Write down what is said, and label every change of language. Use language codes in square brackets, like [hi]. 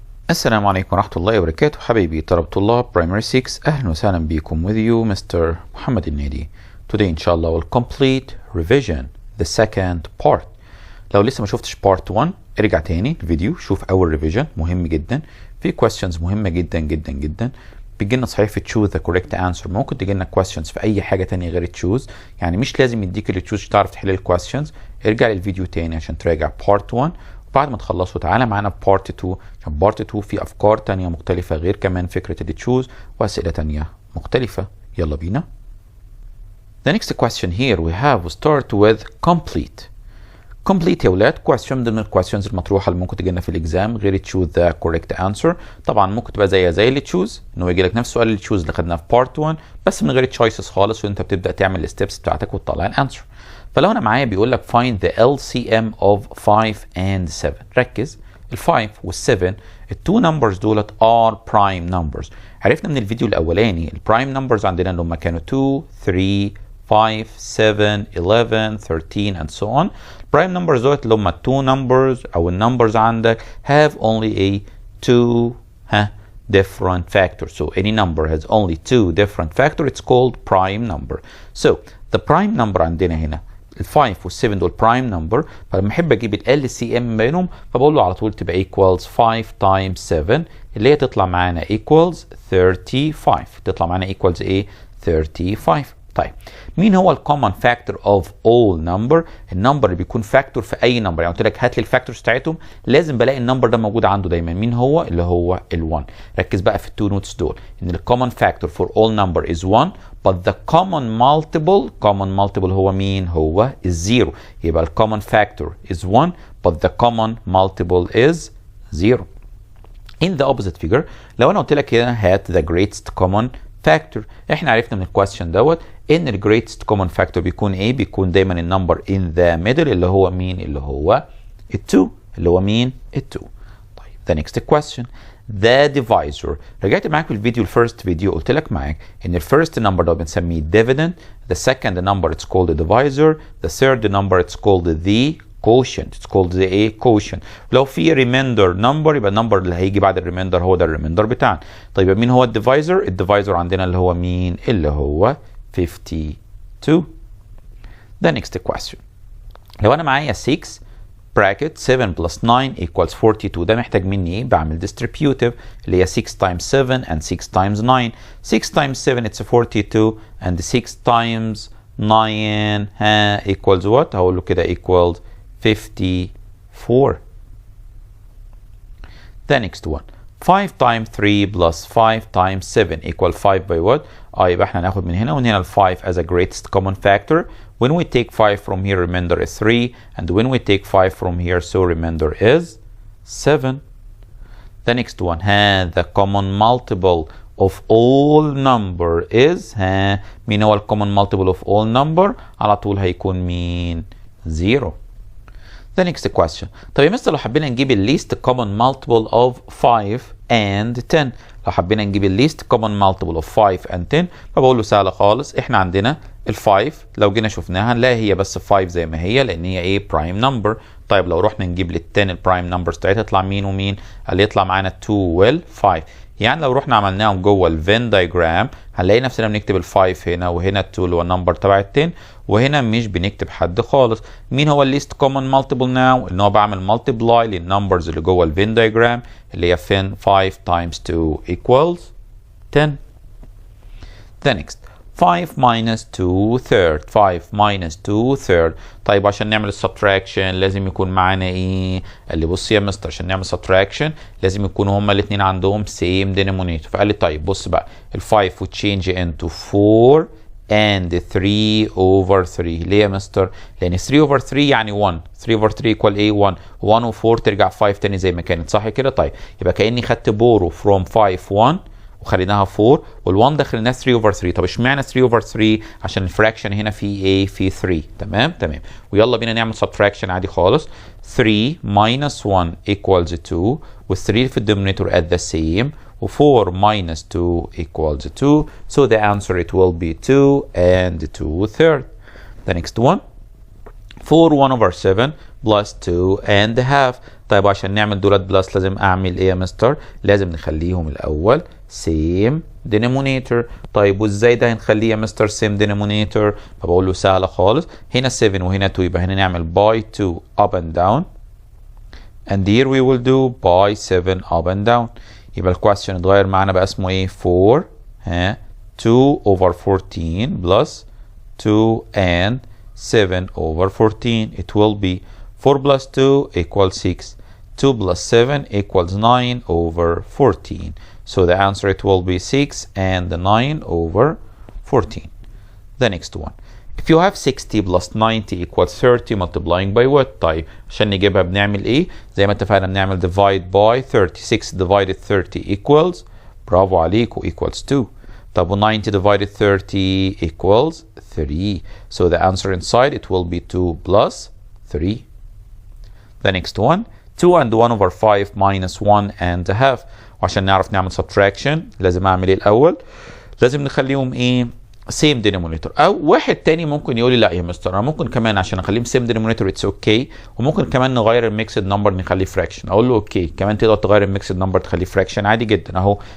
[ar] السلام عليكم ورحمة الله وبركاته حبايبي طلاب [en] Primary 6. [ar] أهلا وسهلا بكم [en] with you Mr. Mohamed El-Nady. Today [ar] إن شاء الله [en] we'll complete revision the second part. [ar] لو لسه ما شفتش part 1 ارجع تاني الفيديو شوف أول revision مهم جدا. في questions مهمة جدا جدا جدا. بيجيلنا صحيح في [en] choose the correct answer، [ar] ممكن تجيلنا questions في أي حاجة تانية غير choose، يعني مش لازم يديك اللي choose تعرف تحل ال questions. ارجع للفيديو تاني عشان تراجع part 1. بعد ما تخلصوا تعالى معانا بارت 2 عشان بارت 2 في افكار تانية مختلفة غير كمان فكرة اللي تشوز واسئلة تانية مختلفة. يلا بينا. [en] The next question here we have we start with complete. [ar] complete يا ولاد question ضمن الكويستشنز المطروحة اللي ممكن تجينا في الاكزام غير [en] choose the correct answer. [ar] طبعا ممكن تبقى زي اللي choose انه يجي لك نفس السؤال اللي choose اللي خدناه في بارت 1 بس من غير choices خالص وانت بتبدأ تعمل الستبس بتاعتك وتطلع الانسر. فلو انا معايا بيقول لك [en] find the LCM of 5 and 7. [ar] ركز ال5 وال7 التو نمبرز دولت [en] are prime numbers. [ar] عرفنا من الفيديو الاولاني البرايم نمبرز عندنا اللي هم كانوا 2 3 5 7 11 13 [en] and so on. [ar] البرايم نمبرز دولت اللي هم التو نمبرز او النمبرز عندك [en] have only a two different factors. So any number has only two different factors. It's called prime number. So the prime number [ar] عندنا هنا ال5 وال7 دول [en] prime number. [ar] فلما احب اجيب ال LCM بينهم فبقول له على طول تبقى [en] equals 5 times 7 [ar] اللي هي تطلع معانا equals 35. تطلع معانا equals ايه؟ 35. طيب مين هو الكومن فاكتور اوف all number؟ النمبر اللي بيكون فاكتور في اي نمبر، يعني قلت لك هات لي الفاكتورز بتاعتهم لازم بلاقي النمبر ده موجود عنده دايما. مين هو؟ اللي هو ال1. ركز بقى في التو نوتس دول ان الكومن فاكتور [en] for all number is 1 but the common multiple [ar] هو مين؟ هو الزيرو. [en] يبقى الكومن factor is 1 but the common multiple is 0. In the opposite figure [ar] لو انا قلت لك هنا هات the greatest common factor، احنا عرفنا من الكويستشن دوت ان ال greatest common factor بيكون ايه؟ بيكون دايما النمبر [en] in the middle [ar] اللي هو مين؟ اللي هو ال2. اللي هو مين؟ ال2. [en] طيب the next question the divisor. [ar] رجعت معاك في الفيديو [en] الفيرست فيديو قلت لك معاك ان الفيرست نمبر ده بنسميه dividend، the second number it's called the divisor، the third number it's called the quotient. it's called the a quotient. [ar] لو في remainder number يبقى النمبر اللي هيجي بعد الريميندر هو ده الريميندر بتاعنا. طيب مين هو الديفايزر؟ الديفايزر عندنا اللي هو مين؟ اللي هو 52. [en] The next question لو انا معايا 6 bracket 7 plus 9 equals 42 [ar] ده محتاج مني ايه؟ [en] بعمل distributive اللي هي 6 times 7 and 6 times 9. 6 times 7 it's 42 and 6 times 9 equals what؟ هقول له كده equals 54. The next one 5 times 3 plus 5 times 7 equal 5 by what؟ [ar] يبقى احنا هناخد من هنا ومن هنا [en] ال 5 as a greatest common factor. When we take 5 from here remainder is 3 and when we take 5 from here so remainder is 7. The next one the common multiple of all number is مين هو ال common multiple of all number؟ [ar] على طول هيكون مين؟ [en] 0. The next question طب يا mister لو حبينا نجيب ال least common multiple of 5 and 10، لو حبينا نجيب ال least common multiple of 5 and 10 [ar] فبقول له سهله خالص. احنا عندنا ال 5 لو جينا شفناها هنلاقي هي بس 5 زي ما هي لان هي ايه؟ [en] prime number. [ar] طيب لو رحنا نجيب لل 10 البرايم نمبرز بتاعتها تطلع مين ومين؟ اللي يطلع معانا 2 وال 5. يعني لو رحنا عملناهم جوه الفين دايجرام هنلاقي نفسنا بنكتب ال5 هنا وهنا ال2 اللي هو النمبر تبع ال10 وهنا مش بنكتب حد خالص. مين هو الليست كومن مالتيبل ناو؟ ان هو بعمل مالتيبلاي للنمبرز اللي جوه الفين دايجرام اللي هي فين [en] 5 times 2 equals 10. The next 5 minus 2 third 5 minus 2 third. [ar] طيب عشان نعمل السبتراكشن لازم يكون معانا ايه؟ قال لي بص يا مستر عشان نعمل سبتراكشن لازم يكونوا هما الاثنين عندهم same denominator. فقال لي طيب بص بقى [en] ال 5 would change into 4 and 3 over 3. [ar] ليه يا مستر؟ لان 3 over 3 يعني 1. [en] 3 over 3 equal ايه؟ 1. [ar] 1 و 4 ترجع 5 تاني زي ما كانت صح كده؟ طيب يبقى كاني خدت بورو [en] from 5 1 [ar] وخليناها 4 وال1 دخلناها 3 over 3. طب اشمعنى 3 over 3؟ عشان الفراكشن هنا في ايه؟ في 3. تمام. ويلا بينا نعمل subtraction عادي خالص. [en] 3 minus 1 equals 2 [ar] وال3 في الدينومينيتور [en] at the same و4 minus 2 equals 2. So the answer it will be 2 and 2 third. The next one 4 1 over 7 plus 2 and a half. [ar] طيب عشان نعمل دولت بلس لازم اعمل ايه يا مستر؟ لازم نخليهم الاول same denominator. [en] طيب وازاي ده هنخليه يا مستر same denominator؟ [ar] فبقول له سهله خالص، [en] هنا 7 وهنا 2 يبقى هنا نعمل by 2 up and down and here we will do by 7 up and down. [ar] يبقى الكويستشن اتغير معانا بقى اسمه ايه؟ 4 2 over 14 plus 2 and 7 over 14. [en] It will be 4 plus 2 equals 6. 2 plus 7 equals 9 over 14. So the answer it will be 6 and 9 over 14. The next one. If you have 60 plus 90 equals 30 multiplying by what? [ar] طيب عشان نجيبها بنعمل ايه؟ زي ما اتفقنا بنعمل [en] divide by 36 divided 30 equals، [ar] برافو عليكم، [en] equals 2. [ar] طب [en] 90 divided 30 equals 3. So the answer inside it will be 2 plus 3. The next one. 2 and 1 over 5 minus 1 and a half. [ar] وعشان نعرف نعمل subtraction لازم اعمل ايه الاول؟ لازم نخليهم ايه؟ same denominator. او واحد تاني ممكن يقول لي لا يا مستر انا ممكن كمان عشان اخليهم same denominator [en] it's okay، [ar] وممكن كمان نغير الميكسد نمبر نخليه fraction. اقول له اوكي كمان تقدر تغير الميكسد نمبر تخليه fraction عادي جدا اهو.